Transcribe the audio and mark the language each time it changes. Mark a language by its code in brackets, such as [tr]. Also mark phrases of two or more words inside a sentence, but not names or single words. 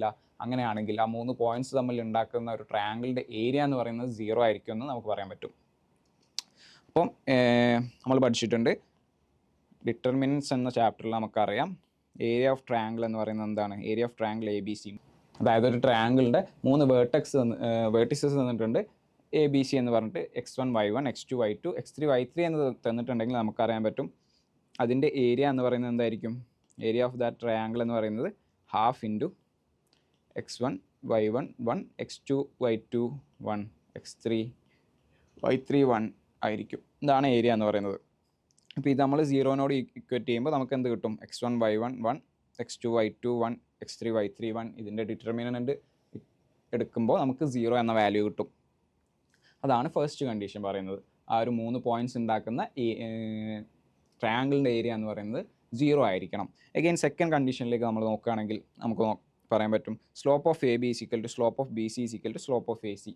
[ml] അങ്ങനെയാണെങ്കിൽ ആ 3 പോയിൻറ്റ്സ് തമ്മിൽ ഉണ്ടാക്കുന്ന ഒരു ട്രയാങ്കിളിൻ്റെ ഏരിയ എന്ന് പറയുന്നത് 0 ആയിരിക്കും എന്ന് നമുക്ക് പറയാൻ പറ്റും. അപ്പം നമ്മൾ പഠിച്ചിട്ടുണ്ട് ഡിറ്റർമിനൻസ് എന്ന ചാപ്റ്ററിൽ നമുക്കറിയാം [en] area of triangle [ml] എന്ന് പറയുന്നത് എന്താണ്. [en] area of triangle [ml] ABC, അതായത് ഒരു ട്രയാങ്കിളിൻ്റെ 3 വേർട്ടിസസ് തന്നിട്ടുണ്ട് ABC എന്ന് പറഞ്ഞിട്ട് x1 y1 x2 y2 x3 y3 എന്ന് തന്നിട്ടുണ്ടെങ്കിൽ നമുക്കറിയാൻ പറ്റും അതിൻ്റെ ഏരിയ എന്ന് പറയുന്നത് എന്തായിരിക്കും. [en] area of that triangle [ml] എന്ന് പറയുന്നത് [en] half into [ml] x1 y1 1 x2 y2 1 x3 y3 1 ആയിരിക്കും. ഇതാണ് ഏരിയ എന്ന് പറയുന്നത്. അപ്പോൾ ഇത് നമ്മൾ 0നോട് ഇക്വേറ്റ് ചെയ്യുമ്പോൾ നമുക്ക് എന്ത് കിട്ടും, x1 y1 1 x2 y2 1 x3 y3 1. ഇതിൻ്റെ ഡിറ്റർമിനൻ്റ് എടുക്കുമ്പോൾ നമുക്ക് 0 എന്ന വാല്യൂ കിട്ടും. അതാണ് [en] first condition [ml] പറയുന്നത്. ആ ഒരു 3 പോയിൻറ്റ്സ് ഉണ്ടാക്കുന്ന ട്രയാങ്കിളിൻ്റെ ഏരിയ എന്ന് പറയുന്നത് 0 ആയിരിക്കണം. [en] again second [ml] കണ്ടീഷനിലേക്ക് നമ്മൾ നോക്കുകയാണെങ്കിൽ നമുക്ക് പറയാൻ പറ്റും [en] slope of AB is equal to slope of BC is equal to slope of AC.